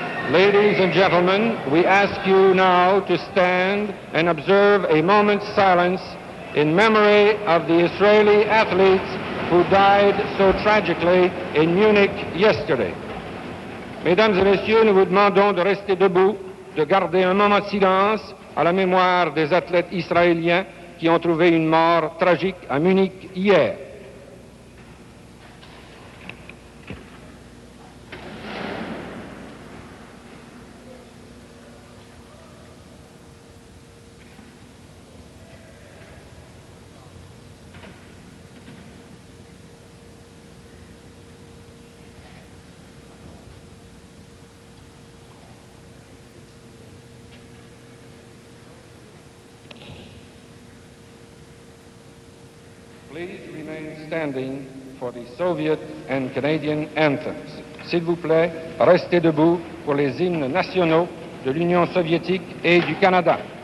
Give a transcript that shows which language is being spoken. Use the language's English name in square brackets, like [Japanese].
[English] Ladies and gentlemen, we ask you now to stand and observe a moment's silence in memory of the Israeli athletes who died so tragically in Munich yesterday. [French] Mesdames et messieurs, nous vous demandons de rester debout, de garder un moment de silence à la mémoire des athlètes israéliens qui ont trouvé une mort tragique à Munich hier. [English] Please remain standing for the Soviet and Canadian anthems. [French] S'il vous plaît, restez debout pour les hymnes nationaux de l'Union soviétique et du Canada.